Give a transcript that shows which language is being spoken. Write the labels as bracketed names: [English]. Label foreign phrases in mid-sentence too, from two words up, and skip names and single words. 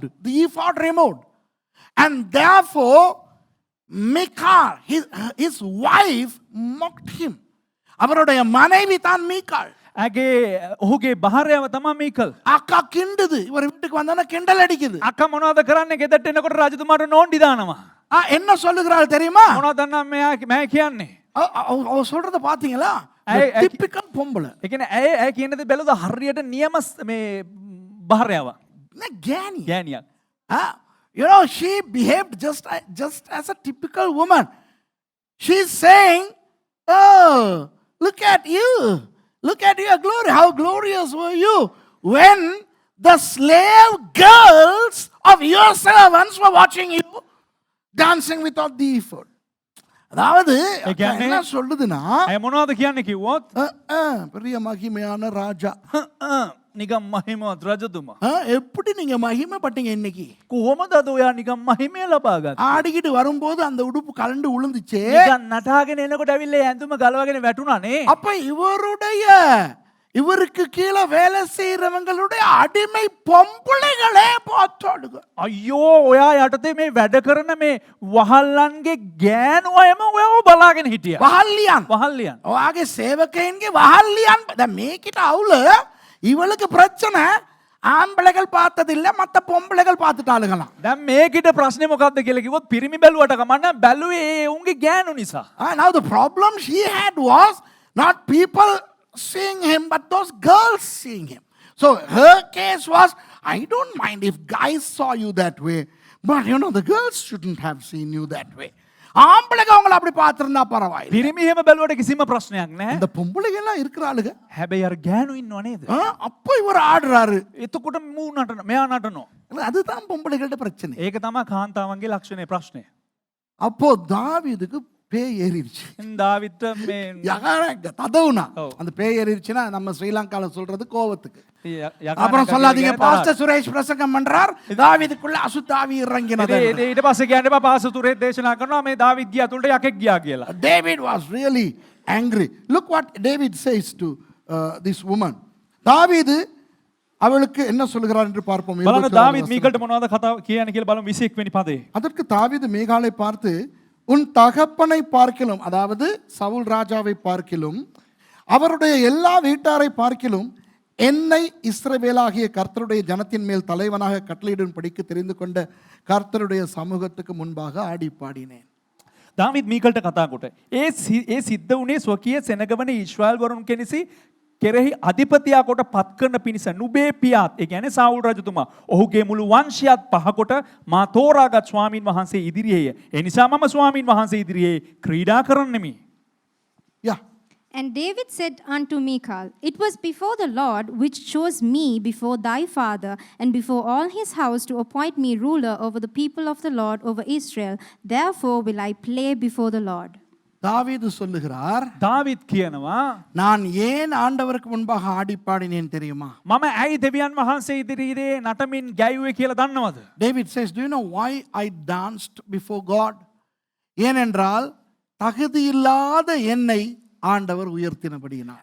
[English] The ephod removed. And therefore, Michal, his wife, mocked him. [Tamil] அவருடைய மனைவி தான் மீகாள். [Sinhala] ඔහුගේ භාර්යාව තමයි මීකල්. [Tamil] அக்கா கிண்டுது. இவர் வீட்டுக்கு வந்தானே கிண்டல் அடிக்குது. [Sinhala] අක්කා මොනවද කරන්නේ? ගෙදරට එනකොට රජතුමාට නෝන්ඩි දානවා. [Tamil] என்ன சொல்லுகிறாள் தெரியுமா? [Sinhala] මොනවද දන්නා මම කියන්නේ? [Tamil] அவ சொல்றத பாத்தீங்களா? டிபிக்கல் பொம்பளை. [Sinhala] ඒ කියන්නේ ඇය කියන දේ බැලුවද හරියට නියම මේ භාර්යාව. ගෑණි. ගෑණියක්. [English] She behaved just as a typical woman. She's saying, oh, look at you. Look at your glory. How glorious were you when the slave girls of your servants were watching you dancing without the ephod. [Tamil] அதாவது என்ன சொல்லுதுன்னா [Sinhala] ඇය මොනවද කියන්නේ කිව්වොත් [Tamil] பெரிய மகிமையான ராஜா [Sinhala] නිකම් මහිමවත් රජතුමා. [Tamil] எப்படி நீங்க மகிமைப்பட்டீங்க இன்னைக்கு? [Sinhala] කොහොමද අද ඔයා නිකම් මහිමය ලබා ගත්තේ? [Tamil] ஆடிக்கிட்டு வரும்போது அந்த உடுப்பு கலண்டு விழுந்துச்சே. [Sinhala] නිකන් නටාගෙන එනකොට ඇවිල්ලා ඇඳුම ගලවගෙන වැටුණානේ. [Tamil] அப்ப இவருக்கு கீழே வேலை செய்யறவங்களுடைய அடிமை பொம்பளைகளே பார்த்தாடுங்க. [Sinhala] අයියෝ ඔයා යටතේ මේ වැඩ කරන මේ වහල්ලන්ගේ ගෑනු අයම ඔයාව බලාගෙන හිටියා. වහල්ලියන්. ඔයාගේ සේවකයන්ගේ වහල්ලියන්. දැන් මේකිට අවුල [Tamil] இவளுக்கு பிரச்சனை ஆம்பளைகள் பார்த்ததில்ல மத்த பொம்பளைகள் பார்த்துட்டாளுங்களாம். [Sinhala] දැන් මේකිට ප්‍රශ්නේ මොකක්ද කියලා කිව්වොත් පිරිමි බැලුවට කමන්න බැලුවේ උන්ගේ ගෑනු නිසා. [English] Now the problem she had was not people seeing him but those girls seeing him. So her case was, I don't mind if guys saw you that way, but the girls shouldn't have seen you that way. [Tamil] ஆம்பளைங்க அவங்கள அப்படி பார்த்திருந்தா பரவாயில்லை. [Sinhala] පිරිමි එහෙම බැලුවට කිසිම ප්‍රශ්නයක් නැහැ. [Tamil] இந்த பொம்பளைங்க எல்லாம் இருக்கிறாளுங்க. [Sinhala] හැබැයි අර ගෑනු ඉන්නව නේද? [Tamil] அப்போ இவர் ஆடுறாரு. [Sinhala] එතකොට මූ නටන මෙයා නටනවා. [Tamil] அதுதான் பொம்பளைகளோட பிரச்சனை. [Sinhala] ඒක තමයි කාන්තාවන්ගේ ලක්ෂණේ ප්‍රශ්නේ. [Tamil] அப்போ தாவீதுக்கு பேய் ஏறிடுச்சு. [Sinhala] දාවිත් මේ [Tamil] ததவுனா அந்த பேய் ஏறிடுச்சுன்னா நம்ம ஸ்ரீலங்கால சொல்றது கோவத்துக்கு. அப்புறம் சொல்லாதீங்க பாஸ்டர் சுரேஷ் பிரசங்கம் பண்றார் தாவீதுக்குள்ள அசுத்தாவி இறங்கினது. [Sinhala] ඊට පස්සේ කියන්නේ බා පාස්ටර් සුරේෂ් දේශනා කරනවා මේ දාවිත් ගියා තුලට යකෙක් ගියා කියලා. [English] David was really angry. Look what David says to this woman. [Tamil] தாவீது அவளுக்கு என்ன சொல்கிறார் என்று பார்ப்போம். [Sinhala] බලන්න දාවිත් මීකල්ට මොනවද කතා කියන්නේ කියලා බලමු 21 වෙනි පදේ. [Tamil] அதற்கு தாவீது மீகாளை பார்த்து உன் தகப்பனை பார்க்கிலும், அதாவது சவுல் ராஜாவை பார்க்கிலும் அவருடைய எல்லா வீட்டாரை பார்க்கிலும் என்னை இஸ்ரவேலாகிய கர்த்தருடைய ஜனத்தின் மேல் தலைவனாக கட்டளையிடும்படிக்கு தெரிந்து கொண்ட கர்த்தருடைய சமூகத்துக்கு முன்பாக ஆடி பாடினேன். [Sinhala] දාවිත් මීකල්ට කතා කොට ඒ සිද්ධ වුණේ ස්වකීය සෙනගවන ඊශ්‍රායල් වරුන් කෙනෙසි කෙරෙහි අධිපතියා කොට පත් කරන පිණිස නුබේ පියාත් ඒ කියන්නේ සාවුල් රජතුමා ඔහුගේ මුළු වංශයත් පහකොට මා තෝරාගත් ස්වාමින් වහන්සේ ඉදිරියේය. ඒ නිසා මම ස්වාමින් වහන්සේ ඉදිරියේ ක්‍රීඩා කරන්නෙමි. [English] Yeah. And David said unto Michal, It was before the Lord which chose me before thy father and before all his house to appoint me ruler over the people of the Lord over Israel. Therefore will I play before the Lord. [Tamil] தாவீது சொல்லுகிறார், [Sinhala] දාවිත් කියනවා [Tamil] நான் ஏன் ஆண்டவருக்கு முன்பாக ஆடி பாடினேன் தெரியுமா? [Sinhala] මම ඇයි දෙවියන් වහන්සේ ඉදිරියේ නටමින් ගැයුවේ කියලා දන්නවද? [English] David says, do you know why I danced before God? [Tamil] ஏனென்றால் தகுதியில்லாத என்னை ஆண்டவர் உயர்த்தினபடியினார்.